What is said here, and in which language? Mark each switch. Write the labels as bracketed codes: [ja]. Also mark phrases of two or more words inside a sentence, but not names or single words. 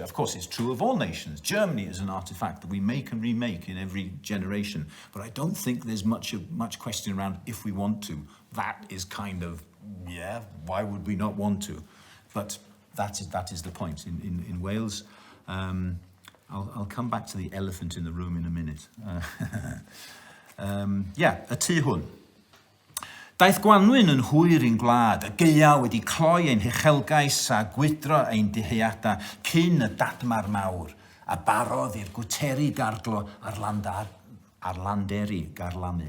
[en] Of course, it's true of all nations. Germany is an artifact that we make and remake in every generation. But I don't think there's much question around if we want to. That is kind of, yeah, why would we not want to? But that is the point. In Wales, I'll come back to the elephant in the room in a minute. [cy] A tu hwn. Daeth Gwanwyn yn hwyr i'n gwlad, y gaea wedi cloi ein hechelgais a gwydro ein diheuada cyn y datmar mawr, a barodd i'r gwteri garglo ar landeri garlanu.